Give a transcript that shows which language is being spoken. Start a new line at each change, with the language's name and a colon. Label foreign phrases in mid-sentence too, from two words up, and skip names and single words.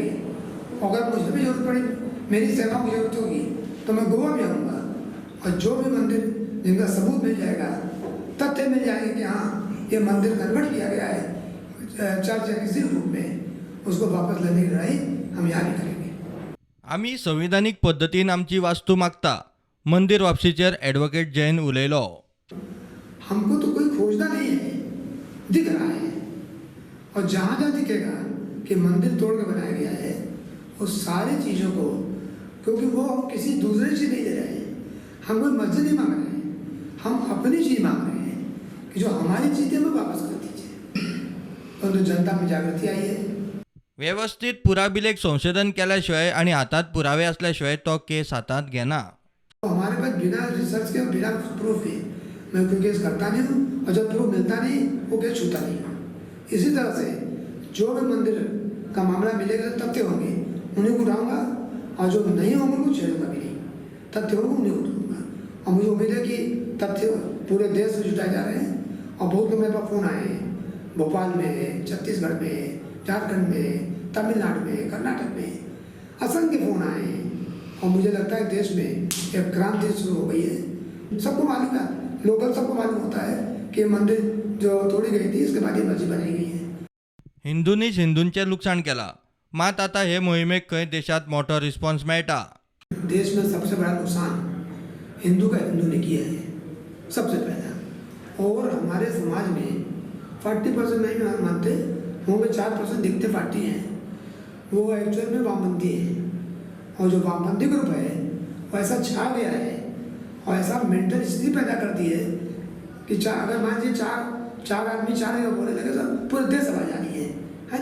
Hindi: अगर मुझे भी जरूरत पड़ी, मेरी सेवा की जरूरत होगी तो मैं गोवा में आऊँगा और जो भी मंदिर जिनका सबूत मिल जाएगा, तथ्य मिल जाएंगे कि हाँ ये मंदिर कन्वर्ट किया गया है चर्च या किसी रूप में, उसको वापस लेने की लड़ाई हम यहाँ नहीं करेंगे।
Konkani: आम्ही संविधानिक पद्धतीन आमची वास्तू मागता, मंदिर वापसीचेर ॲडव्होकेट जैन उलयलो।
Hindi: हमको तो कोई खोजना नहीं है, दिख रहा है, और जहाँ जहाँ दिखेगा कि मंदिर तोड़ के बनाया गया है उस सारी चीज़ों को, क्योंकि वो हम किसी दूसरे चीज़ नहीं दे रहे हैं, हम कोई मस्जिद नहीं मांग रहे हैं, हम अपनी चीज़ मांग रहे हैं कि जो हमारी चीज़ें हमें वापस कर दीजिए। परंतु जनता में जागृति आई है।
Konkani: व्यवस्थित पुराबिलेक संशोधन केल्याशिवाय आणि हातात पुरावे असल्याशिवाय तो केस हातात घेना।
Hindi: हमारे पास बिना रिसर्च के बिना प्रूफ के मैं कोई केस करता नहीं हूँ, और जब प्रूफ मिलता नहीं वो केस छूता नहीं हूँ। इसी तरह से जो भी मंदिर का मामला मिलेगा, तथ्य होंगे उन्हीं को उठाऊंगा, और जो नहीं होंगे उनको छेड़ूंगा भी नहीं। तथ्य होंगे उन्हीं को उठाऊंगा, और मुझे उम्मीद है कि तथ्य पूरे देश में जुटाए जा रहे हैं। और बहुत लोग मेरे पास फ़ोन आए हैं, भोपाल में है, छत्तीसगढ़ में है, झारखंड में, तमिलनाडु में, कर्नाटक में असंख्य फोन आए हैं। और मुझे लगता है देश में एक क्रांति शुरू हो गई है। सबको मालूम है, लोकल सबको मालूम होता है कि मंदिर जो तोड़ी गई थी इसके बाद ये मस्जिद बनाई गई है।
Konkani: हिंदूंनीच हिंदूंचे नुकसान केला, मात आता हे मोहिमेक खंय देशात मोठो रिस्पॉन्स मेळटा।
Hindi: देश में सबसे बड़ा नुकसान हिंदू का हिंदू ने किया है सबसे पहला। और हमारे समाज में 40% नहीं मानते होंगे, 4% दिखते पार्टी हैं, वो एक्चुअल में वामपंथी है। और जो वामपंथी ग्रुप है वो ऐसा छा गया है और ऐसा मेंटल स्थिति पैदा कर दी है कि अगर मान लीजिए चार आदमी चार जगह बोलने लगे तो पूरे देश आवाज आ रही है।